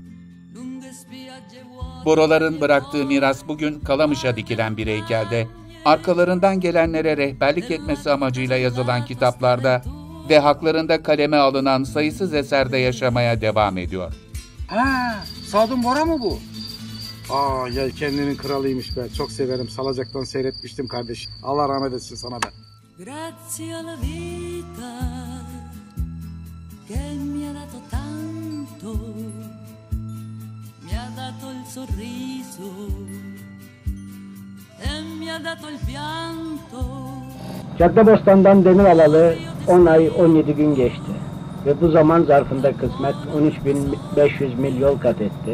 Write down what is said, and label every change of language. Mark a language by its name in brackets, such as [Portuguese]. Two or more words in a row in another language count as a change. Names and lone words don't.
[Turkish] Boroların bıraktığı miras bugün Kalamış'a dikilen bir heykelde, arkalarından gelenlere rehberlik etmesi amacıyla yazılan kitaplarda ve haklarında kaleme alınan sayısız eserde yaşamaya devam ediyor. Ha, Sadun Bora mı bu? Aa, yelkenlinin kralıymış be. Çok severim. Salacaktan seyretmiştim kardeşim. Allah rahmet etsin sana be. [Italian] Grazie alla vita che mi ha dato tanto, mi ha dato il sorriso e mi ha dato il pianto. [Turkish] Caddebostan'dan demir alalı 10 ay 17 gün geçti ve bu zaman zarfında kısmet 13.500 mil yol kat etti.